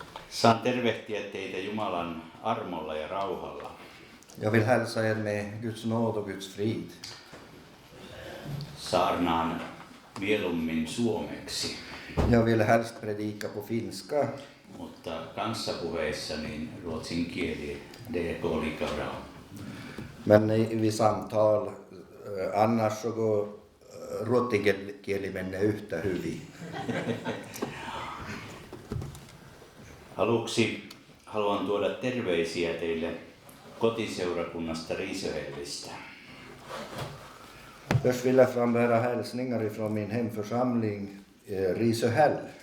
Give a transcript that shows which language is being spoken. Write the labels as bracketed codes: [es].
[fi] Saan tervehtiä teitä Jumalan armolla ja rauhalla. [sv] Jag vill hälsa er med Guds nåd och Guds frid. [fi] Saarnaan mieluummin suomeksi, [sv] Jag vill helst predika på finska, [fi] mutta kanssapuheissa niin ruotsin kieli [sv] det går lika bra. men vid samtal annars så går [fi] ruotsinkieli menne yhtä hyvin. Aluksi haluan tuoda terveisiä teille kotiseurakunnasta Riisöhellistä. [sv] Först vill jag frambära hälsningar ifrån min hemförsamling Risöhäll.